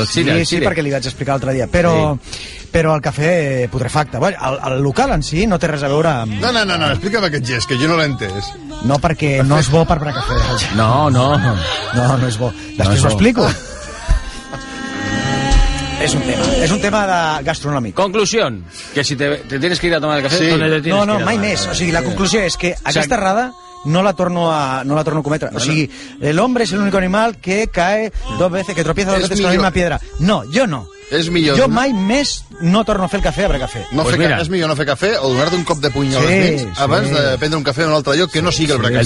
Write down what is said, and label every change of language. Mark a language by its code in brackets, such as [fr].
[ca] Sí, perquè li vaig explicar l'altre dia. Però, però el cafè putrefacte. Bueno, el local en si no té res a veure amb... No, explica'm aquest gest, que jo no l'he entès. No, perquè no és bo per cafè. No és bo. Després ho explico. És un tema de gastronòmic. [es] Conclusió, que si te tienes que ir a tomar el café, sí. [ca] No, mai més. O sigui, la conclusió és que aquesta errada no la torno a cometre. O sigui, l'home és l'únic animal que [es] cae dos veces, que tropieza dos veces con la misma piedra. [ca] No, jo no. És millor. Jo mai més no torno a fer el cafè a Bracafé. [es] No, pues mira. [ca] És millor no fer cafè o donar-te un cop de puny a les mans abans de prendre un cafè en un altre lloc que no sigui el Bracafé.